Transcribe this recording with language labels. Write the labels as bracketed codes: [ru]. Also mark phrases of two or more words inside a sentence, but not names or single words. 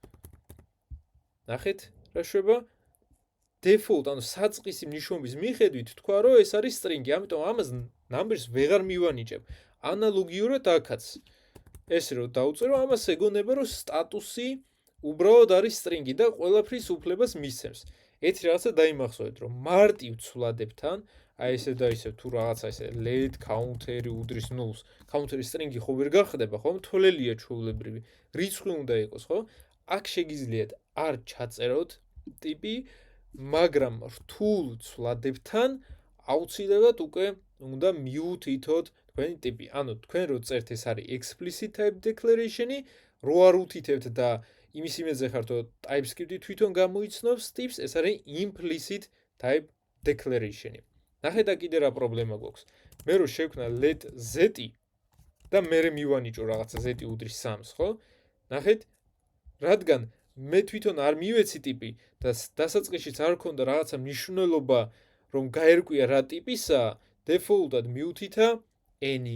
[ka] ნახეთ რა შვება? default ანუ საწყისი მნიშვნელობის მიხედვით თქვა რომ ეს არის string-ი, ამიტომ ამას ნამბერს ვეღარ მივანიჭებ. ანალოგიურად აქაც ესე რომ დავწერო, ამას ეგონება რომ სტატუსი უბრალოდ არის string-ი და ყველაფრის უფლებას მისცემს. ერთი რაღაცა დაიმახსოვრეთ რომ მარტივ ცვლილებთან, აი ესე და ისე თუ რაღაცა ესე [en] let counter- [ka] ი უდრის nulls, counter-ის string-ი ხო ვერ გახდება, ხო? მთოლელია ჩვეულებრივი. რიცხვი უნდა იყოს, ხო? აქ შეგიძლიათ არ ჩაწეროთ ტიპი, მაგრამ რთულ ცვლილებთან აუცილებლად უკვე უნდა მიუთითოთ თქვენი ტიპი. ანუ თქვენ რო წერთ ეს არის [en] explicit type declaration- [ka] ი, რო არ უთითებთ და იმის იმედზე ხართ რომ TypeScript-ი თვითონ გამოიცნობს ტიპს, ეს არის [en] implicit type declaration- [ka] ი. ნახეთ და კიდე რა პრობლემა გვაქვს. მე რო შევქნა let z-ი და მე მივანიჭო რაღაცა z-ი უდრის 3-ს, ხო? ნახეთ, რადგან მე თვითონ არ მივეცი ტიპი და დასაწყისშიც არ ქონდა რაღაცა მნიშვნელობა რომ გაერკვია რა ტიპისა, default-ად მიუთითა n-ი.